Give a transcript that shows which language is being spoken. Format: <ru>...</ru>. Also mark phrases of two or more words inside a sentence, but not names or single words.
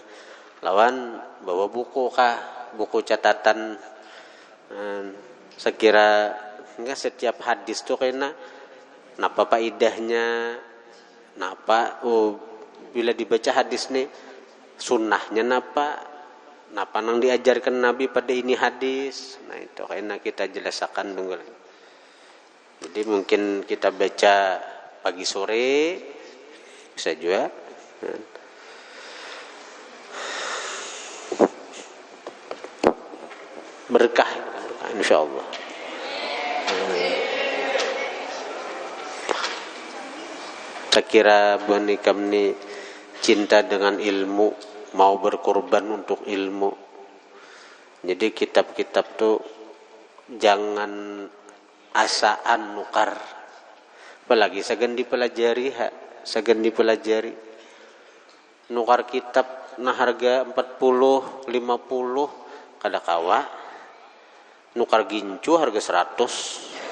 <bjn>Lawan bawa buku catatan sekira enggak setiap hadis tuh kena napa faedahnya, napa bila dibaca hadis nih sunnahnya napa nang diajarkan Nabi pada ini hadis.</bjn> <id>Nah itu kayaknya kita jelaskan dulu. Jadi mungkin kita baca pagi sore bisa juga. Berkah insyaallah. Saya kira Bu Hanikam ini cinta dengan ilmu, mau berkorban untuk ilmu.</id> <bjn>Jadi kitab-kitab tuh jangan asaan nukar.</bjn> <id>Apalagi segan dipelajari.</id> <bjn>Nukar kitab nah harga 40 50 kada kawa nukar gincu harga 100.</bjn>